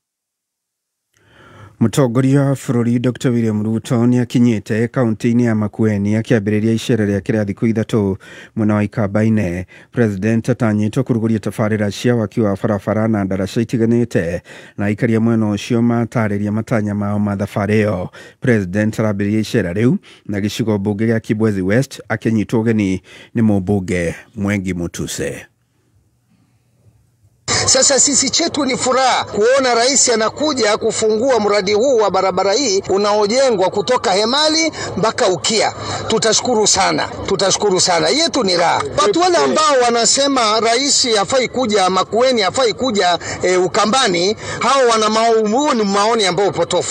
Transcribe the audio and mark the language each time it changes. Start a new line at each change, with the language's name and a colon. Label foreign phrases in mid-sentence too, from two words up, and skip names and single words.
Kikuyu: Mutongoria wa bururi Dr. William Ruto ni akinyite kaunti-ini ya Makueni akiambiriria icera ria kira thiku ithatu mwena wa Ikambaine. President atanyitwo kuruguria tabarĩra cia waki wa barabara na ndaraca itiganite na ikaria mwena ucio matariria matanya mao ma thabarĩ ĩyo. President arambiriria icera riu na gicigo mbunge gia Kibwezi West akinyitwo ugeni ni mũmbunge Mwengi Mutuse.
Swahili: Sasa sisi chetu ni furaha kuona rais anakuja kufungua mradi huu wa barabara hii unaojengwa kutoka Hemali mpaka Ukia. Tutashukuru sana. Yetu ni raha. Watu wale ambao wanasema rais hafai kuja Makueni, hafai kuja Ukambani, hao wana maoni ambao potofu.